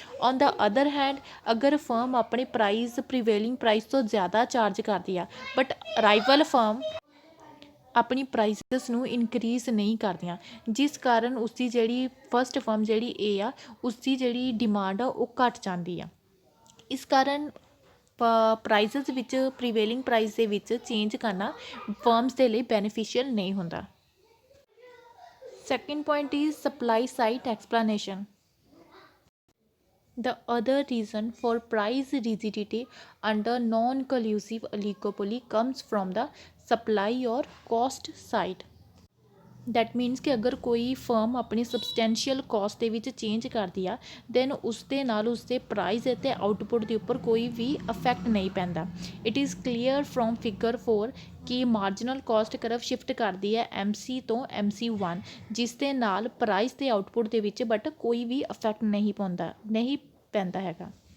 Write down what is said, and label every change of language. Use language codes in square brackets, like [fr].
[en] on the other hand [pa] ਅਗਰ firm ਆਪਣੇ price ਪ੍ਰੀਵੇਲਿੰਗ price ਤੋਂ ਜ਼ਿਆਦਾ ਚਾਰਜ ਕਰਦੀ ਆ ਬਟ ਰਾਈਵਲ ਫਰਮ ਆਪਣੀ ਪ੍ਰਾਈਸਿਸ ਨੂੰ ਇਨਕਰੀਜ਼ ਨਹੀਂ ਕਰਦੀਆਂ, ਜਿਸ ਕਾਰਨ ਉਸਦੀ ਜਿਹੜੀ ਫਸਟ ਫਰਮ ਜਿਹੜੀ ਏ ਆ ਉਸਦੀ ਜਿਹੜੀ ਡਿਮਾਂਡ ਆ ਉਹ ਘੱਟ ਜਾਂਦੀ ਆ। ਇਸ ਕਾਰਨ ਪ੍ਰਾਈਸਿਸ ਵਿੱਚ ਪ੍ਰੀਵੇਲਿੰਗ ਪ੍ਰਾਈਸ ਦੇ ਵਿੱਚ ਚੇਂਜ ਕਰਨਾ ਫਰਮਸ ਦੇ ਲਈ ਬੈਨੀਫੀਸ਼ੀਅਲ ਨਹੀਂ ਹੁੰਦਾ। [en] Second point is supply side explanation. The other reason for price rigidity under non-collusive oligopoly comes from the supply or cost side. That means [pa] ਕਿ ਅਗਰ ਕੋਈ ਫਰਮ ਆਪਣੀ ਸਬਸਟੈਂਸ਼ੀਅਲ ਕਾਸਟ ਦੇ ਵਿੱਚ ਚੇਂਜ ਕਰਦੀ ਆ ਦੈਨ ਉਸ ਦੇ ਨਾਲ ਉਸਦੇ ਪ੍ਰਾਈਸ ਅਤੇ ਆਊਟਪੁੱਟ ਦੇ ਉੱਪਰ ਕੋਈ ਵੀ ਇਫੈਕਟ ਨਹੀਂ ਪੈਂਦਾ। [en] it is clear from figure 4 [pa] ਕਿ ਮਾਰਜਨਲ ਕਾਸਟ ਕਰਵ ਸ਼ਿਫਟ ਕਰਦੀ ਹੈ MC ਤੋਂ MC1, ਜਿਸ ਦੇ ਨਾਲ ਪ੍ਰਾਈਸ ਤੇ ਆਊਟਪੁੱਟ ਦੇ ਵਿੱਚ ਬਟ ਕੋਈ ਵੀ ਇਫੈਕਟ ਨਹੀਂ ਪੈਂਦਾ ਹੈਗਾ।